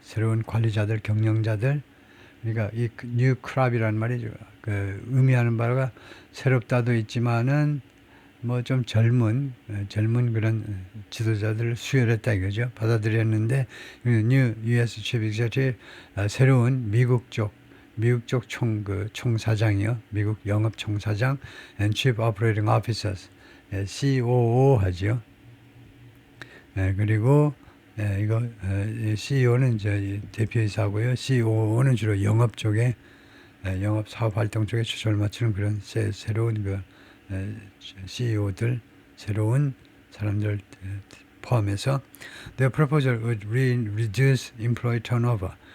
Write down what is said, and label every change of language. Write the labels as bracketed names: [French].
[Korean] 새로운 관리자들, 경영자들. 그러니까 이 뉴 크랍이라는 말이 의미하는 바가 새롭다도 있지만은 뭐 좀 젊은 그런 지도자들을 수혈했다 이거죠. 받아들였는데 뉴 US Chief Executive, 새로운 미국 미국 쪽 총사장이요. 미국 영업 총사장 [English] and Chief Operating Officers. [Korean] COO 하죠. 그리고 이거 CEO는 이제 대표이사고요. COO는 주로 영업 쪽에 영업 사업 활동 쪽에 초점을 맞추는 그런 새로운 그 CEO들, 새로운 사람들 포함해서 [English] their proposal would reduce employee turnover.